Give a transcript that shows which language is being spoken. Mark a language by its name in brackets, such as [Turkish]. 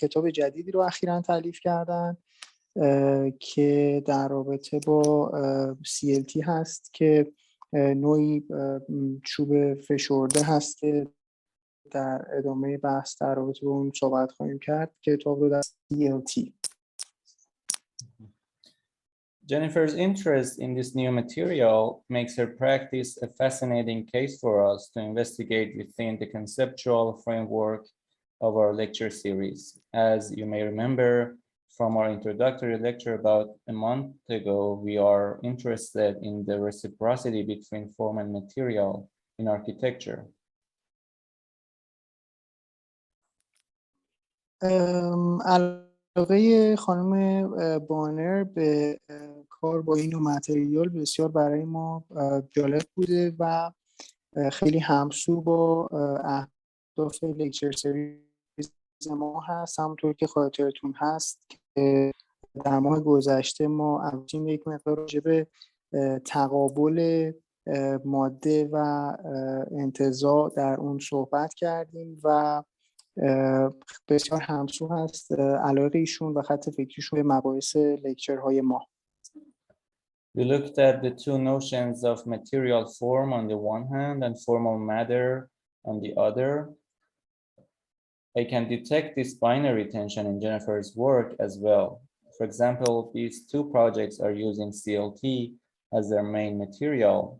[Persian] کتاب جدیدی رو اخیراً تالیف کردند که در رابطه با CLT هست که نوعی چوب فشرده هست که در ادامه بحث در رابطه با اون صحبت خواهیم کرد. کتاب رو در CLT. [English] Jenifer's interest in this new material makes her practice a fascinating case for us to investigate within the conceptual framework of our lecture series. As you may remember from our introductory lecture about a month ago, we are interested in the reciprocity between form and material in architecture. [Persian] علاقه خانم بانر به کار با این نوع متریال بسیار برای ما جالب بوده و خیلی همسو با اهداف لکچر سریز ما هست. همونطور که خاطرتون هست که در ماه گذشته ما اولین یک مقدار راجع به تقابل ماده و انتزاع در اون صحبت کردیم و بسیار همسو هست علاقه ایشون و خط فکریشون به مباحث لکچرهای ما. [English] We looked at the two notions of material form on the one hand and formal matter on the other. I can detect this binary tension in Jenifer's work as well. For example, these two projects are using CLT as their main material.